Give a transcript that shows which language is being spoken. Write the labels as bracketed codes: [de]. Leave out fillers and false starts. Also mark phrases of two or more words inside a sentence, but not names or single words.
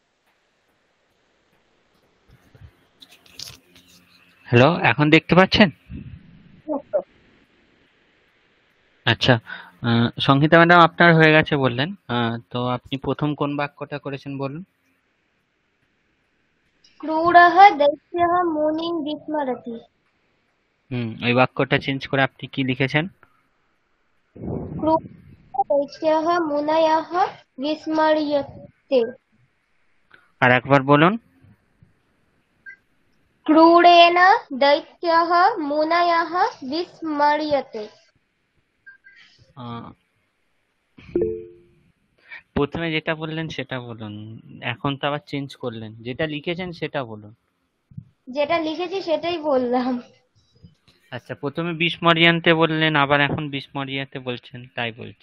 [bn] হ্যালো, এখন দেখতে পাচ্ছেন? আচ্ছা, সংহিতা ম্যাডাম আপনার হয়ে গেছে বললেন। তো আপনি প্রথম কোন বাক্যটা করেছেন বলুন। [sa] ক্রূরः दैत्यः मुनिं विस्मरति। [bn] ওই বাক্যটা চেঞ্জ করে আপনি কি লিখেছেন? [sa] क्रूरः दैत्यः मुनयः विस्मर्यते। [bn] আর একবার বলুন। [sa] क्रूरेण दैत्यः मुनयः विस्मर्यते। [bn] আহ, প্রথমে যেটা বললেন সেটা বলুন, এখন তো আবার চেঞ্জ করলেন, যেটা লিখেছেন সেটা বলুন। যেটা লিখেছি সেটাই বললাম। আচ্ছা, প্রথমে বিস্মরিয়ান্তে বললেন, আবার এখন বিস্মরিয়াতে বলছেন, তাই বলছি।